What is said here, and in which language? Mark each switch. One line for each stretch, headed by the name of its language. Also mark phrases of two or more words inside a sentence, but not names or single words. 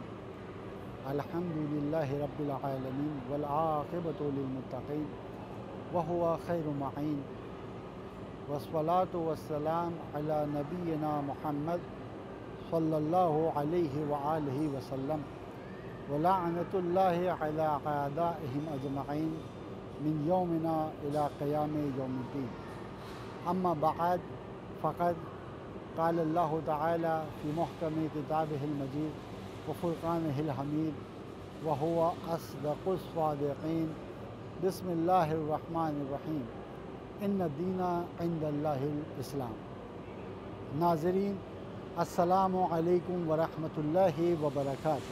Arabic: الحمدللہ رب العالمین والعاقبۃ للمتقین وہو خیر معین، والصلاۃ والسلام علی نبینا محمد صلی اللہ علیہ وآلہ وسلم، ولعنۃ اللہ علی اعدائہم اجمعین من یومنا الی قیام یوم الدین۔ اما بعد، فقد قال اللہ تعالی فی محکم کتابہ المجید وفرقانہ الحمید وہو اصدق الصادقین۔ بسم اللہ الرحمن الرحیم، ان الدین عند اللہ الاسلام۔ ناظرین، السلام علیکم ورحمۃ اللہ وبرکاتہ۔